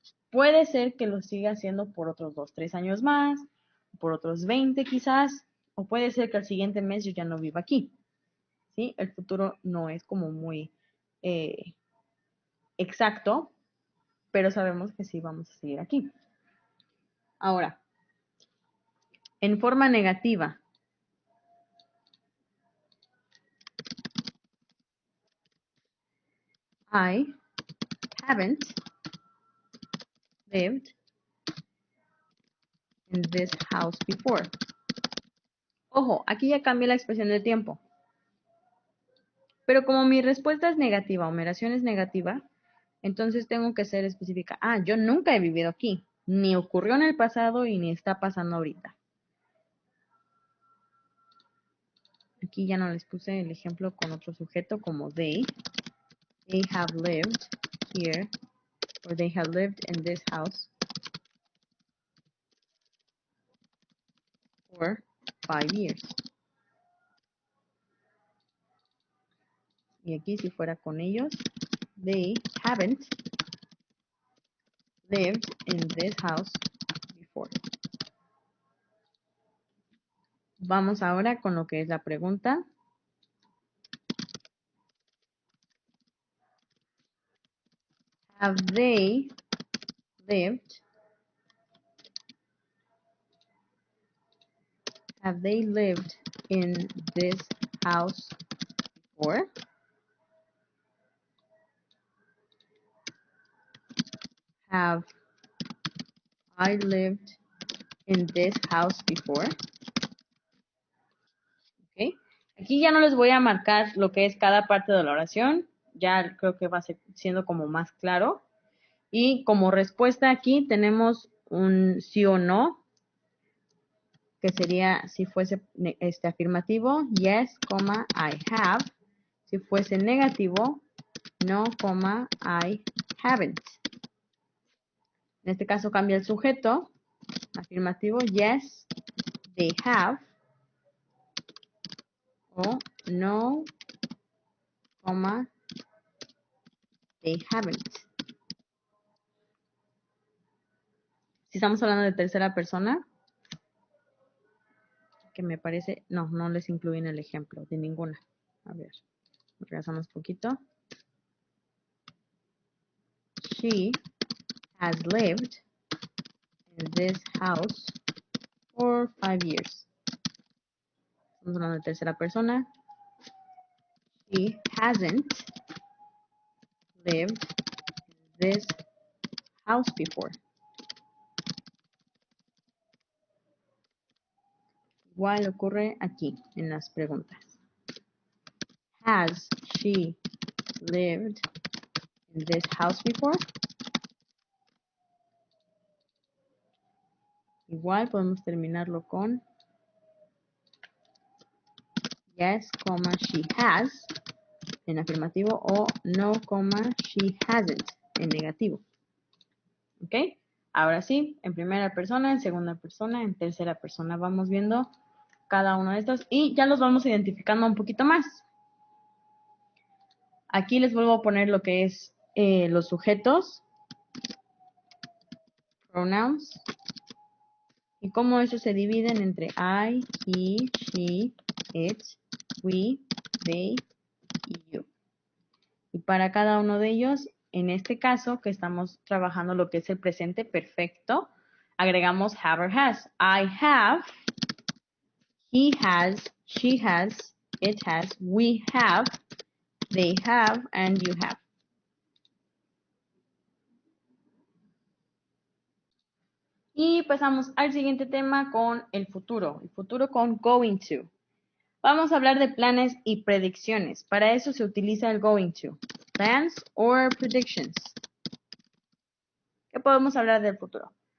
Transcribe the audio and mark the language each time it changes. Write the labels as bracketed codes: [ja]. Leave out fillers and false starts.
[es] Puede ser que lo siga haciendo por otros 2, 3 años más, por otros 20 quizás, o puede ser que al siguiente mes yo ya no viva aquí. ¿Sí? El futuro no es como muy exacto, pero sabemos que sí vamos a seguir aquí. Ahora, en forma negativa, [en] I haven't lived in this house before. [es] Ojo, aquí ya cambié la expresión de tiempo. Pero como mi respuesta es negativa o mi oración es negativa, entonces tengo que ser específica. Ah, yo nunca he vivido aquí. Ni ocurrió en el pasado y ni está pasando ahorita. Aquí ya no les puse el ejemplo con otro sujeto como they. [en] They have lived here, or they have lived in this house for 5 years. [es] Y aquí si fuera con ellos, [en] they haven't lived in this house before. [es] Vamos ahora con lo que es la pregunta. [en] Have they lived? Have they lived in this house before? Have I lived in this house before? ¿Ok? [es] Aquí ya no les voy a marcar lo que es cada parte de la oración. Ya creo que va siendo como más claro. Y como respuesta aquí tenemos un sí o no, que sería si fuese afirmativo, [en] yes, I have. [es] Si fuese negativo, [en] no, I haven't. [es] En este caso cambia el sujeto. [en] Afirmativo, yes, they have. O no, they haven't. [es] Si estamos hablando de tercera persona, que me parece, no les incluyen el ejemplo de ninguna. A ver, regresamos un poquito. [en] She has lived in this house for 5 years. [es] Estamos hablando de tercera persona. [en] She hasn't lived in this house before. [es] Igual ocurre aquí en las preguntas. [en] Has she lived in this house before? [es] Igual podemos terminarlo con [en] yes, she has [es] en afirmativo o [en] no, she hasn't [es] en negativo. ¿Ok? Ahora sí, en primera persona, en segunda persona, en tercera persona. Vamos viendo cada uno de estos y ya los vamos identificando un poquito más. Aquí les vuelvo a poner lo que es los sujetos, pronouns, y cómo esos se dividen entre I, he, she, it, we, they y you. Y para cada uno de ellos, en este caso que estamos trabajando lo que es el presente perfecto, agregamos have or has. [en] I have, he has, she has, it has, we have, they have, and you have. [es] Y pasamos al siguiente tema con el futuro con going to. Vamos a hablar de planes y predicciones. Para eso se utiliza el going to. [en] Plans or predictions. [es] ¿Qué podemos hablar del futuro?